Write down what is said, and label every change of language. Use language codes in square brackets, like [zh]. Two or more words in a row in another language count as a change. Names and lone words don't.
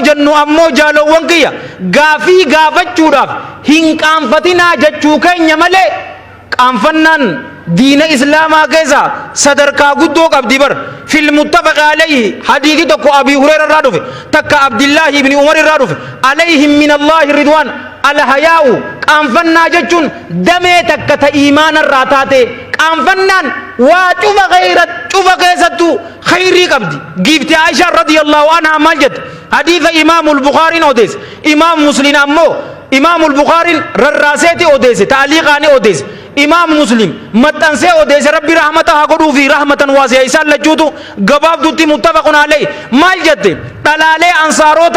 [om] jennu ammoo jaalowwan kiyya gaafii gaafachuudhaaf hin qaanfatinaa jechuu keenya malee qaanfannaan diina islaamaa keessa sadarkaa guddoo qabdi bar fil [ar] متفق عليه [om] hadiisi tokko abi hurayra irraa dhufe takka abdillahi ibni umar irraa dhufe [ar] عليهم من الله رضوان الحياء [om] qaanfannaa jechuun damee takka ta iimaana irraa taate qaanfannaan waa cufa keessattuu khayrii qabdi giifti aisha [ar] رضي الله عنها [om] maal jette hadiisa imaamul bukhaariin odeesse imaam muslim ammoo imaamul bukhaariin rarraaseeti odeesse taaliiqaani odeesse imaam muslim maxxansee odeesse rabbi rahmata haa godhuu fi [ar] رحمة واسعة [om] isaan lachuutu gabaabdutti [ar] متفق عليه [om] maal jette dhalaalee ansaarota